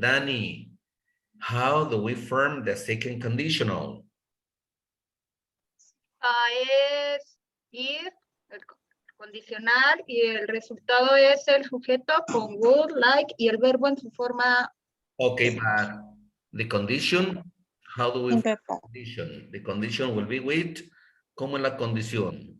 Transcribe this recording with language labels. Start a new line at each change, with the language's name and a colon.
English: Danny, how do we form the second conditional?
Spanish: Es if, el condicional, y el resultado es el sujeto con would, like, y el verbo en su forma.
English: Okay, but the condition, how do we form Simple the condition? The condition will be with,
Spanish: ¿cómo es la condición?